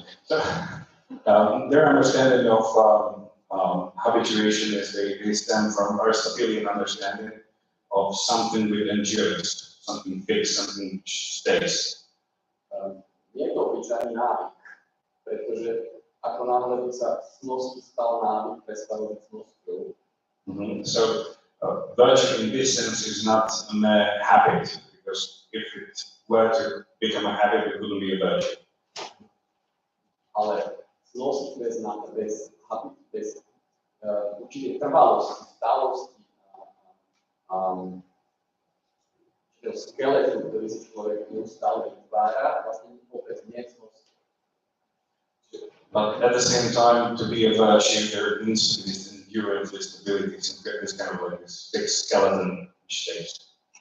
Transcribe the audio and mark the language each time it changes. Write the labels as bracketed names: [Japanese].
[English] their understanding of habituation is they stem from Aristotelian understanding of something with endurance, something fixed, something which stays. [Slovak] Nie je to obyčajný návyk, pretože ako náhle by sa cnosti stal návyk, prestal byť cnosťou. [English] So virtue in this sense is not a mere habit, because if it were to become a habit, it wouldn't be a virtue. [Slovak] Ale cnosť bez určitej trvalosti, stálosti, určitého skeletu, ktorý si človek neustále vytvára, vlastne vôbec nie je cnosť. [English] But at the same time, to be a virtue, there needs to be this endurance, this stability, this kind of like this fixed skeleton which stays.